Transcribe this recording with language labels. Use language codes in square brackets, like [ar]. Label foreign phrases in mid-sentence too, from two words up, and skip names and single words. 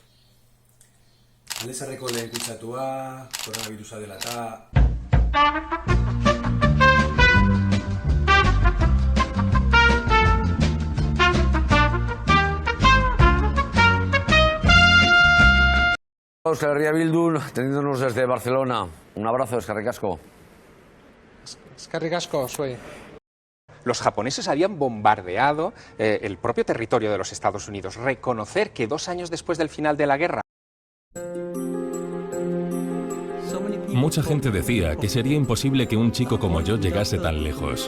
[eu] Aldezarreko lehen kutsatua, koronavirusa dela eta... [es] Euskal Herria Bildu, teniéndonos desde Barcelona. Un abrazo, [eu] eskerrik asko. Eskerrik asko, zuei. [es] Los japoneses habían bombardeado el propio territorio de los Estados Unidos. Reconocer que 2 años después del final de la guerra... Mucha gente decía que sería imposible que un chico como yo llegase tan lejos.